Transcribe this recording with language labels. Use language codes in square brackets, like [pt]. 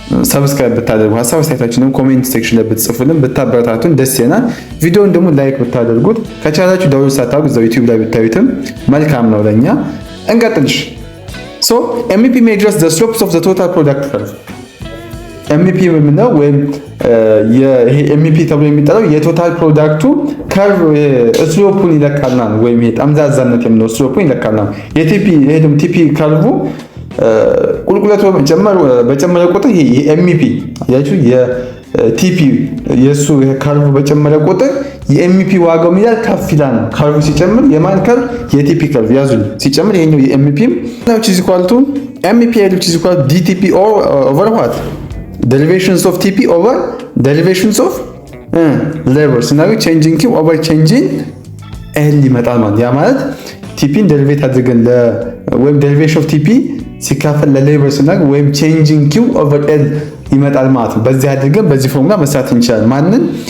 [am] ሰብስክራይብ ብታደርጉ ሀሳብ አስተያየታችሁን ኮሜንት ሴክሽን ላይ ብትጽፉልን ብታበረታቱን ደስ ይለናል። ቪዲዮውን ደግሞ ላይክ ብታደርጉት ከቻላችሁ ዳውንሎድ ሳታውቁ እዛው ዩቲዩብ ላይ ብታዩትም መልካም ነው ለኛ። እንቀጥልሽ። [en] ሶ ኤምፒ ሜጀርስ ዘ ስሎፕስ ኦፍ ዘ ቶታል ፕሮዳክት ከርቭ። [am] ኤምፒ የምንለው ወይም ይሄ ኤምፒ ተብሎ የሚጠራው የቶታል ፕሮዳክቱ ከርቭ ስሎፑን ይለካልናል፣ ወይም ይሄ ጠምዛዛነት የምንለው ስሎፑን ይለካልናል። የቲፒ ይሄ ደግሞ ቲፒ ከርቭ ቁልቁለቱ በጨመረ ቁጥር ይሄ የኤምፒ ያችሁ የቲፒ የሱ ከርቭ በጨመረ ቁጥር የኤምፒ ዋጋው ይላል ከፍ ይላል። ከርቭ ሲጨምር የማን ከርቭ? የቲፒ ከርቭ ያዙ ሲጨምር ይሄኛው የኤምፒም [en] which is equal to MPL which is equal to DTP over what? Derivations of TP over derivations of labor [am] ስናገኝ [en] changing Q over changing L [am] ይመጣል ማለት ያ ማለት ቲፒን ዴሪቬት አድርገን ወይም ዴሪቬሽን ኦፍ ቲፒ ሲካፈል ለሌበር ስናገኝ ወይም [en] changing Q over L [am] ይመጣል ማለት ነው። በዚህ አድርገን በዚህ ፎርሙላ መስራት እንችላለን። ማንን?